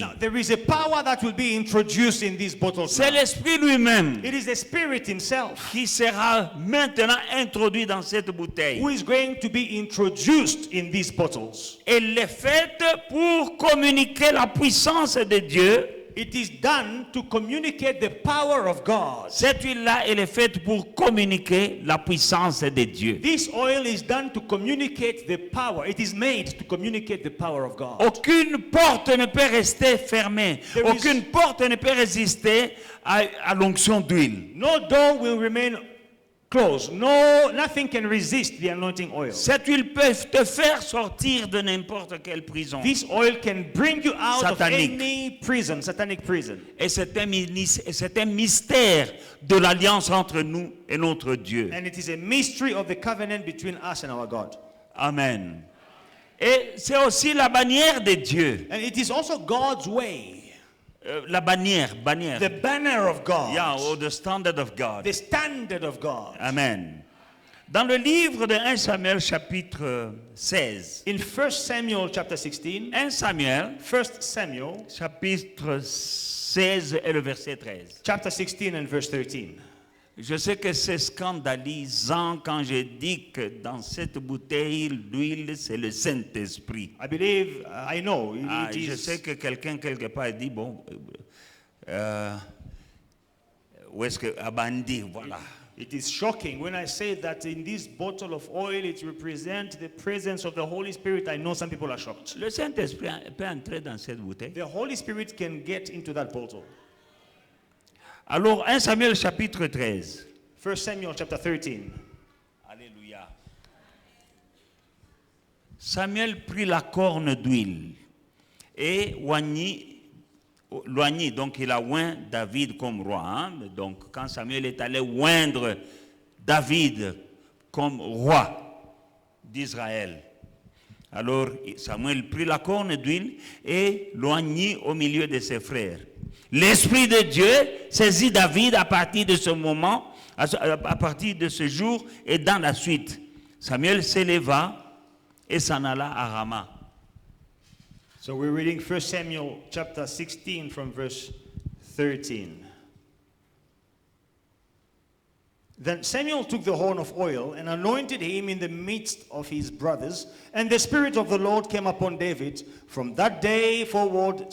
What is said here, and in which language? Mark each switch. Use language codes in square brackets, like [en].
[en] now, there is a power that will be introduced in these bottles. [fr] C'est [en] now. [fr] l'Esprit lui-même [en] It is the Spirit himself [fr] qui sera maintenant introduit dans cette bouteille. [en] who is going to be introduced in these bottles. [fr] Elle est faite pour communiquer la puissance de Dieu. [en] It is done to communicate the power of God. [fr] Cette huile-là, elle est faite pour communiquer la puissance de Dieu. [en] This oil is done to communicate the power. It is made to communicate the power of God. [fr] Aucune porte ne peut rester fermée. [en] There is- [fr] Aucune porte ne peut résister à l'onction d'huile. [en] No door will remain closed. No, nothing can resist the anointing oil. [fr] Cette huile peut te faire sortir de n'importe quelle prison. [en] This oil can bring you out Satanic. of any prison, satanic prison. [fr] Et c'est un mystère de l'alliance entre nous et notre Dieu. [en] And it is a mystery of the covenant between us and our God. Amen. [fr] Et c'est aussi la bannière de Dieu. [en] And it is also God's way. [fr] La bannière. [en] The banner of God. Yeah, or the standard of God. The standard of God. Amen. [fr] Dans le livre de 1 Samuel chapitre 16. [en] In 1 Samuel chapter 16, 1 Samuel 1 Samuel [fr] chapitre 16 et le verset 13. [en] chapter 16 and verse 13. [fr] Je sais que c'est scandalisant quand je dis que dans cette bouteille d'huile, c'est le Saint-Esprit. [en] I believe, I know, Ah, it [fr] je [en] is, [fr] sais que quelqu'un quelque part dit, bon, où est-ce que Abandi, voilà. [en] it is shocking when I say that in this bottle of oil it represents the presence of the Holy Spirit. I know some people are shocked. [fr] Le Saint-Esprit peut entrer dans cette bouteille. [en] The Holy Spirit can get into that bottle. [fr] Alors, 1 Samuel chapitre 13. [en] 1 Samuel chapter 13. Alléluia. [fr] Samuel prit la corne d'huile et loignit, donc il a oint David comme roi. Hein? Donc quand Samuel est allé oindre David comme roi d'Israël, alors Samuel prit la corne d'huile et loignit au milieu de ses frères. L'Esprit de Dieu saisit David à partir de ce moment, à partir de ce jour et dans la suite. Samuel s'éleva et s'en alla à Rama. [en] So we're reading 1 Samuel chapter 16 from verse 13. Then Samuel took the horn of oil and anointed him in the midst of his brothers, and the Spirit of the Lord came upon David from that day forward.